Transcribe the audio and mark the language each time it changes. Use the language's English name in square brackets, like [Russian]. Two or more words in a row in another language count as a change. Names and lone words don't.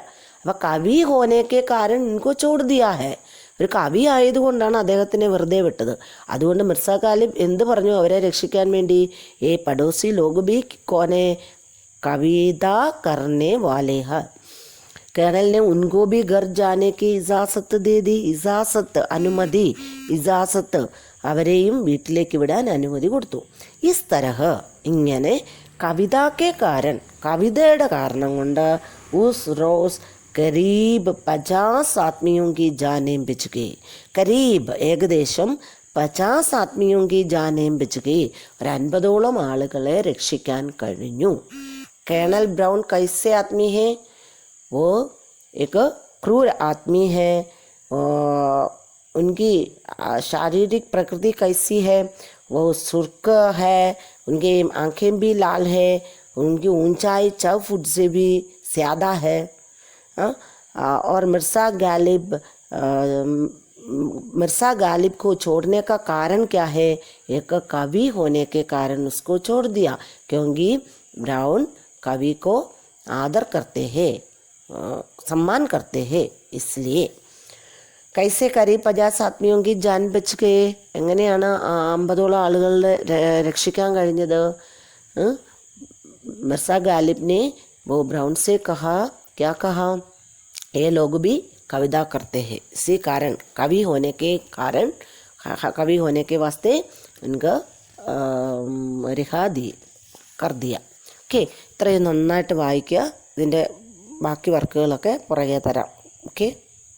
[Malayalam] അപ്പോൾ [Hindi] कवि होने के कारण इनको छोड़ दिया है, [Malayalam] ഒരു കവി ആയതുകൊണ്ടാണ് അദ്ദേഹത്തിനെ വെറുതെ വിട്ടത്. അതുകൊണ്ട് മിർസ ഗാലിബ് എന്ത് പറഞ്ഞു അവരെ രക്ഷിക്കാൻ വേണ്ടി? [Hindi] ये पड़ोसी लोग भी कोने कविता करने वाले है. കേണൽ ने उनको भी घर जाने की इजाज़त दे दी. [Malayalam] ഇജാസത്ത്, അനുമതി, ഇജാസത്ത്, അവരെയും വീട്ടിലേക്ക് വിടാൻ അനുമതി കൊടുത്തു. [Hindi] इस तरह, ഇങ്ങനെ कविता के कारण, [Malayalam] കവിതയുടെ കാരണം കൊണ്ട് [Hindi] उस रोज़ करीब 50 आदमियों की जानें बच गई. കരീബ് ഏകദേശം 50 आदमियों की जानें बच गई, [Malayalam] ഒരു 50ഓളം ആളുകളെ രക്ഷിക്കാൻ കഴിഞ്ഞു. [Hindi] കേണൽ ബ്രൗൺ कैसे आदमी है? वो एक क्रूर आदमी है. उनकी शारीरिक प्रकृति कैसी है? वो सुर्ख है, उनकी आंखें भी लाल है, उनकी ऊंचाई 6 फुट से भी ज़्यादा है. और मिर्ज़ा गालिब को छोड़ने का कारण क्या है? एक कवि होने के कारण उसको छोड़ दिया, क्योंकि ब्राउन कवि को आदर करते हैं, सम्मान करते हैं, इसलिए. कैसे करीब 50 आदमियों की जान बच गए. [Malayalam] എങ്ങനെയാണ് 50ഓളം ആളുകളെ രക്ഷിക്കാൻ കഴിഞ്ഞത്? [Hindi] मिर्ज़ा गालिब ने वो ब्राउन से कहा, क्या कहा? ये लोग भी कविता करते हैं, इसी कारण, कवि होने के कारण, कवि होने के वास्ते उनका रिहा कर दिया. [Malayalam] ഓക്കെ, ഇത്രയും നന്നായിട്ട് വായിക്കുക. ഇതിൻ്റെ ബാക്കി വർക്കുകളൊക്കെ പുറകെ തരാം. ഓക്കെ.